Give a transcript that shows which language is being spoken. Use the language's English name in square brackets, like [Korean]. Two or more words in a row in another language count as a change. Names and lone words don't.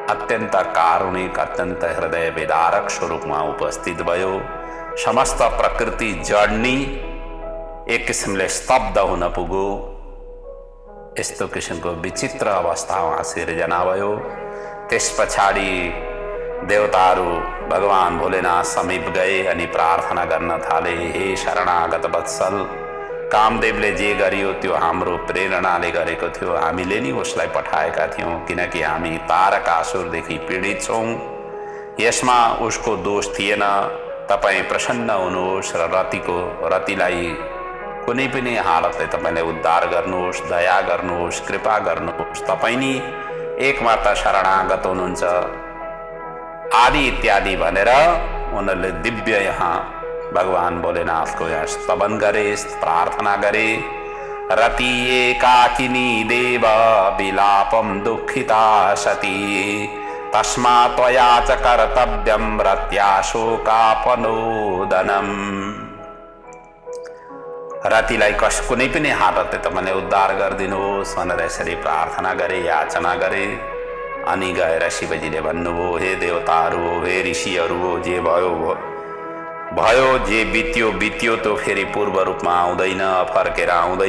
[Nepali] अत्यंत कारुणिक, अत्यंत हृदय विदारक स्वरूपमा उपस्थित भयो। समस्त प्रकृति जड्नी एक किसिमले स्तब्ध हुन पुग्यो। यस्तो किसिमको विचित्र अवस्थामा सिर्जना भयो। त्यस पछाडि देवताहरू भगवान भोलेनाथ समीप गए अनि प्रार्थना गर्न थाले, हे शरणागत वत्सल, कामदेवले जे गरियो त्यो हाम्रो प्रेरणाले गरेको थियो, हामीले नि उसलाई पठाएका थियौँ, किनकि हामी तारकासुरदेखि पीडित छौँ। यसमा उसको दोष थिएन। तपाईँ प्रसन्न हुनुहोस् र रतिलाई कुनै पनि हालतले तपाईँले उद्धार गर्नुहोस्, दया गर्नुहोस्, कृपा गर्नुहोस्। तपाईँ नि एकमात्र शरणागत हुनुहुन्छ आदि इत्यादि भनेर उनीहरूले दिव्य यहाँ भगवान भोलेनाथको यहाँ स्तवन गरे, प्रार्थना गरे। [Sanskrit] रति एकाकिनी देव विलापम दुःखिता सती, तस्मात् त्वया च कर्तव्यं रत्या शोकापनोदनम्। [Nepali] रतिलाई कुनै पनि हालतले तपाईँले उद्धार गरिदिनुहोस् भनेर यसरी प्रार्थना गरे, याचना गरे। अनि गएर शिवजीले भन्नुभयो, हे देवताहरू, हे ऋषिहरू, जे भयो, जे बित्यो तो फेरि पूर्व रूपमा आउँदैन, फर्केर आउँदैन।